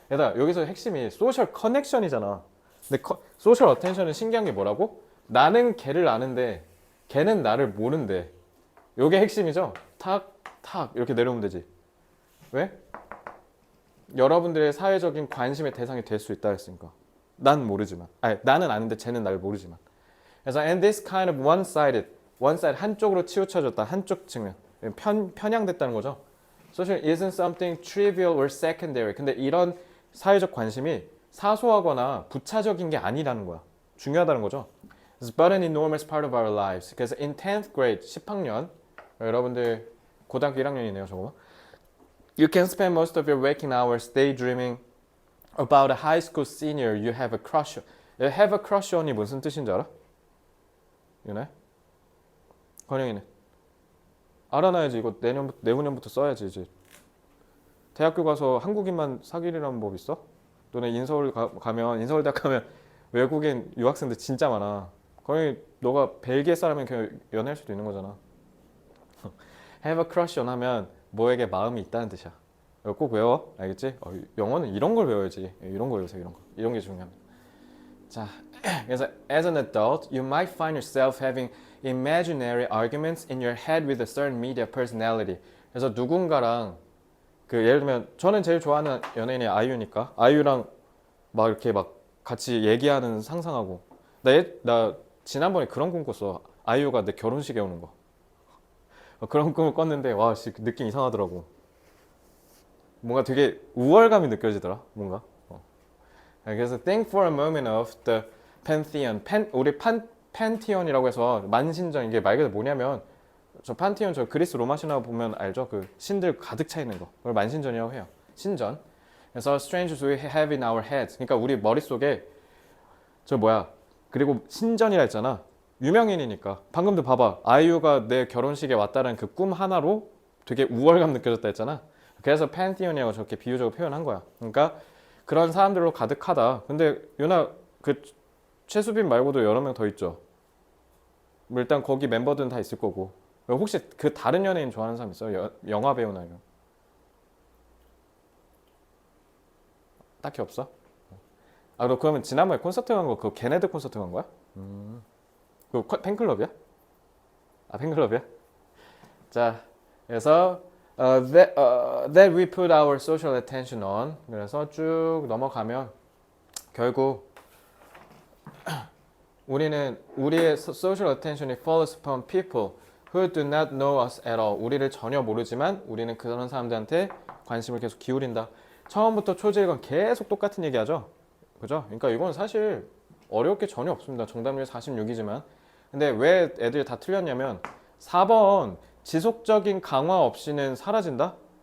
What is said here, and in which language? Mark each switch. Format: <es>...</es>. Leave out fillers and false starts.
<ko>얘들아, 여기서 핵심이 소셜 커넥션이잖아. 근데 소셜 어텐션은 신기한 게 뭐라고? 나는 걔를 아는데 걔는 나를 모른대. 요게 핵심이죠? 탁 이렇게 내려오면 되지. 왜? 여러분들의 사회적인 관심의 대상이 될 수 있다 했으니까. 난 모르지만. 나는 아는데 쟤는 나를 모르지만. 그래서</ko> <en>and this kind of one-sided</en> <ko>한쪽으로 치우쳐졌다. 한쪽 측면. 편향됐다는 거죠.</ko> <en>Social isn't something trivial or secondary.</en> <ko>근데 이런 사회적 관심이 사소하거나 부차적인 게 아니라는 거야. 중요하다는 거죠.</ko> <en>It's but an enormous part of our lives.</en> <ko>그래서</ko> <en>in 10th grade,</en> <ko>10학년 여러분들 고등학교 1학년이네요, 저거.</ko> <en>You can spend most of your waking hours daydreaming about a high school senior you have a crush on. have a crush on</en> <ko>이 무슨 뜻인 줄 알아? 유네? 건영이는? 알아놔야지. 이거 내후년부터 써야지 이제. 대학교 가서 한국인만 사귀려는 법 있어? 너네 인서울 가면 인서울대학 가면 외국인 유학생들 진짜 많아. 거의 너가 벨기에 사람이면 그냥 연애할 수도 있는 거잖아.</ko> <en>have a crush on</en> <ko>하면 뭐에게 마음이 있다는 뜻이야. 이거 꼭 외워. 알겠지? 영어는 이런 걸 외워야지. 이런 거 외우세요. 이런 거. 이런 게 중요합니다. 자, 그래서</ko> <en>as an adult, you might find yourself having imaginary arguments in your head with a certain media personality.</en> <ko>그래서 누군가랑 그 예를 들면 저는 제일 좋아하는 연예인이 아이유니까 아이유랑 막 이렇게 막 같이 얘기하는 상상하고 나 지난번에 그런 꿈 꿨어. 아이유가 내 결혼식에 오는 거. 그런 꿈을 꿨는데 와, 씨, 느낌 이상하더라고. 뭔가 되게 우월감이 느껴지더라. 뭔가. 그래서</ko> <en>think for a moment of the pantheon.</en> <ko>우리 판티온이라고 해서 만신전 이게 말 그대로 뭐냐면 저 판티온 저 그리스 로마 신화 보면 알죠? 그 신들 가득 차 있는 거. 그걸 만신전이라고 해요. 신전. 그래서</ko> <en>strangers we have in our heads.</en> <ko>그러니까 우리 머릿속에 저 뭐야? 그리고 신전이라 했잖아. 유명인이니까. 방금도 봐봐. 아이유가 내 결혼식에 왔다는 그 꿈 하나로 되게 우월감 느껴졌다 했잖아. 그래서 판티온이라고 저렇게 비유적으로 표현한 거야. 그러니까 그런 사람들로 가득하다. 근데 유나 그 최수빈 말고도 여러 명 더 있죠. 뭐 일단 거기 멤버들은 다 있을 거고. 혹시 그 다른 연예인 좋아하는 사람 있어요? 영화 배우나 이런? 딱히 없어? 아, 너 그러면 지난번에 콘서트 간 거 그거 걔네들 콘서트 간 거야? 그 팬클럽이야? 아, 팬클럽이야? 자, 그래서</ko> <en>that we put our social attention on.</en> <ko>그래서 쭉 넘어가면 결국 우리는 우리의</ko> <en>social attention이 falls upon people who do not know us at all.</en> <ko>우리를 전혀 모르지만 우리는 그런 사람들한테 관심을 계속 기울인다. 처음부터 초지일관 계속 똑같은 얘기하죠. 그죠? 그러니까 이건 사실 어려울 게 전혀 없습니다. 정답률 46이지만. 근데 왜 애들이 다 틀렸냐면 4번 지속적인 강화 없이는 사라진다?</ko>